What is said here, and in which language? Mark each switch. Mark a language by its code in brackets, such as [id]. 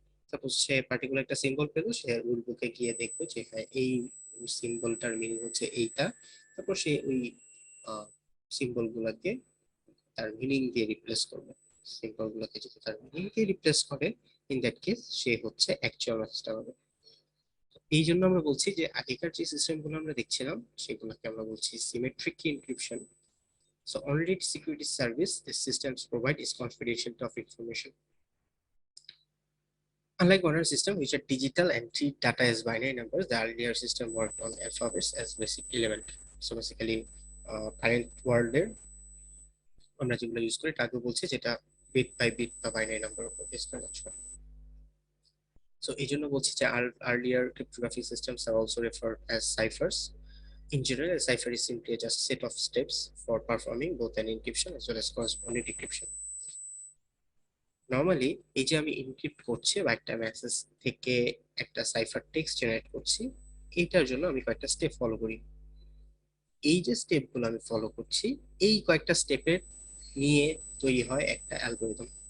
[bn] Suppose সে particular একটা symbol পেলো, সে rule বুকে গিয়ে দেখবে যে হ্যাঁ এই সিম্বলটার মিনিং হচ্ছে এইটা, তারপর সে ওই সিম্বল গুলাকে তার মিনিং দিয়ে রিপ্লেস করবে। সিম্বল গুলোকে যদি তার মিনিং দিয়ে রিপ্লেস করে, [en] in that case [bn] সে হচ্ছে অ্যাকচুয়াল মেসেজটা হবে। এই জন্য আমরা বলছি যে আগেকার যে সিস্টেম গুলো আমরা দেখছিলাম সেগুলোকে আমরা বলছি symmetric encryption. [en] So only security service the systems provide is confidential of information. Unlike modern system which are digital and treat data as binary numbers, the earlier system worked on alphabets as basic element. So basically, current world [bn] এর আমরা যেগুলো use করি তাকে বলছি যেটা bit by bit বা binary number উপর base করে কাজ করে। [en] So [bn] এই জন্য বলছি যে [en] earlier cryptographic systems are also referred as ciphers. In general, a cipher is simply just a set of steps for performing both an encryption as well as corresponding decryption. [bn] Normally এই যে আমি encrypt করছি বা একটা message থেকে একটা cipher text generate করছি, এইটার জন্য আমি কয়েকটা স্টেপ ফলো করি। এই যে স্টেপগুলো আমি ফলো করছি, এই কয়েকটা স্টেপের নিয়ে তৈরি হয় একটা অ্যালগোরিদম।